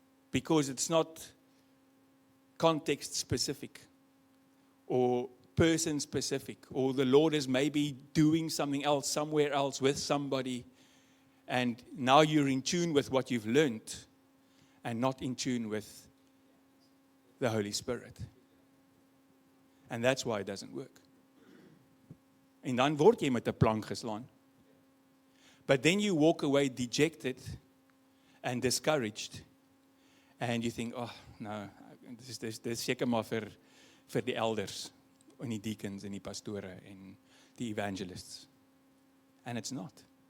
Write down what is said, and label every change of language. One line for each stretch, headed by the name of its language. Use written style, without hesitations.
English: Because it's not context specific or person specific, or the Lord is maybe doing something else somewhere else with somebody, and now you're in tune with what you've learned and not in tune with the Holy Spirit. And that's why it doesn't work.
Afrikaans: En dan word jy met 'n plank geslaan.
English: But then you walk away dejected and discouraged. And you think, oh, no,
Afrikaans: dis seker maar vir die elders, en die deacons, en die pastore, en die evangelists.
English: And it's not.